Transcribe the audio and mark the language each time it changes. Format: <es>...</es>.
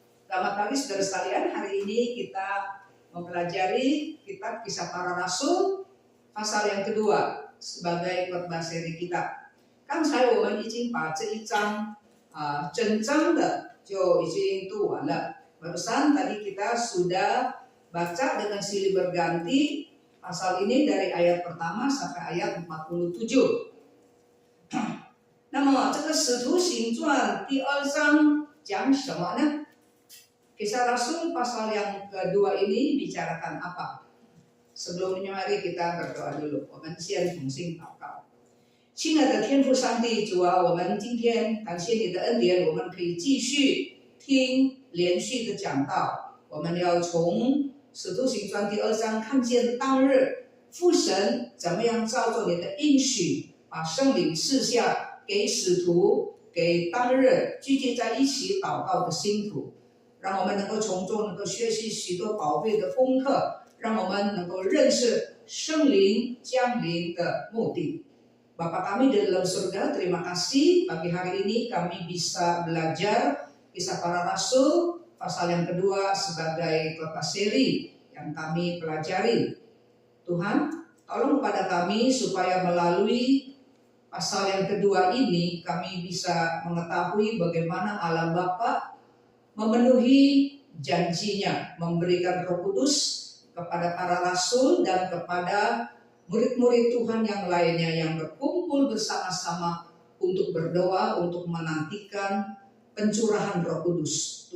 <id>Selamat pagi saudara sekalian, hari ini kita mempelajari kitab Kisah Para Rasul pasal yang kedua sebagai khotbah seri kita.</id> <zh>刚才我们已经把这一章整章的就已经读完了，我</zh> <id>Barusan tadi kita sudah baca dengan silih berganti pasal ini dari ayat pertama sampai ayat 47.</id> <zh>那么这个使徒行传第2章讲什么呢？</zh> <id>Kisah Rasul pasal yang kedua ini bicarakan apa? Sebelumnya mari kita berdoa dulu.</id> <zh>我们先同心祷告。亲爱的天父上帝，主啊，我们今天感谢你的恩典，我们可以继续听连续的讲道。我们要从使徒行传第2章看见当日父神怎么样照着你的应许，把圣灵赐下给使徒，给当日聚集在一起祷告的信徒，让我们能够从中能够学习许多宝贵的功课，让我们能够认识圣灵降临的目的。</zh> <id>Bapa kami di dalam surga, terima kasih pagi hari ini kami bisa belajar kisah para rasul pasal yang kedua sebagai kelas seri yang kami pelajari. Tuhan, tolong kepada kami supaya melalui pasal yang kedua ini kami bisa mengetahui bagaimana Allah Bapa memenuhi janjinya, memberikan Roh Kudus kepada para rasul dan kepada murid-murid Tuhan yang lainnya yang berkumpul bersama-sama untuk berdoa, untuk menantikan pencurahan Roh Kudus.</id>